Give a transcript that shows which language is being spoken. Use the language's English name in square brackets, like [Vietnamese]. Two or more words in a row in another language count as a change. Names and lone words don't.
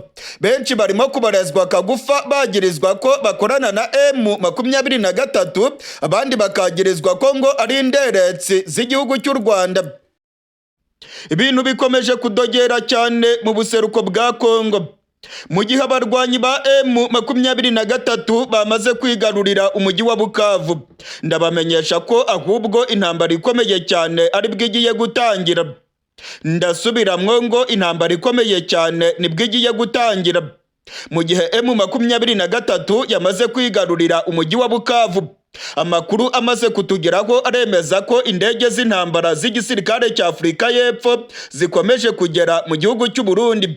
[Rundi] Benshi barimo kubarezwa kagufa bagirizwa ko bakorana na M23, abandi bakagirizwa ko ngo ari inderetsi z'igihugu cy'u Rwanda. Ibintu bikomeje kudogera cyane mu buseruko bwa Kongo. [Kinyarwanda] Mu gihe abarwanyi ba M23 bamaze kwigarurira umujyi wa Bukavu, ndabamenyesha ko ahubwo intambara ikomeye cyane ari bwigiye gutangira. [Rundi] Ndasubiramwo ngo intambara ikomeye cyane nibwo igiye gutangira. [Kinyarwanda] Mu gihe M23 yamaze kwigarurira umujyi wa Bukavu, amakuru amaze kutugeraho aremeza ko indege z'intambara z'igisirikare cya Afurika y'Epfo zikomeje kugera mu gihugu cy'u Burundi.